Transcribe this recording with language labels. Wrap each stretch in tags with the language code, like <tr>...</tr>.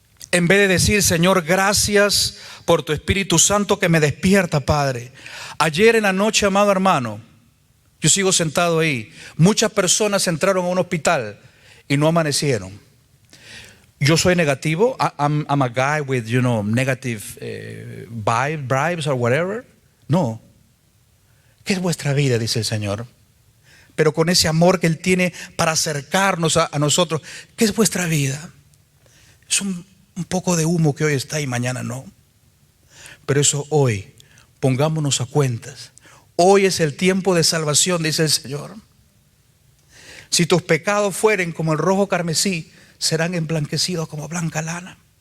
<es>En vez de decir: Señor, gracias por tu Espíritu Santo que me despierta, Padre. Ayer en la noche, amado hermano, yo sigo sentado ahí. Muchas personas entraron a un hospital y no amanecieron. Yo soy negativo.</es> <en>I'm a guy with, negative vibes or whatever.</en> <es>No. ¿Qué es vuestra vida? Dice el Señor. Pero con ese amor que Él tiene para acercarnos a nosotros. ¿Qué es vuestra vida? Es un poco de humo que hoy está y mañana no. Pero eso hoy, pongámonos a cuentas. Hoy es el tiempo de salvación, dice el Señor. Si tus pecados fueren como el rojo carmesí, serán emblanquecidos como blanca lana.</es>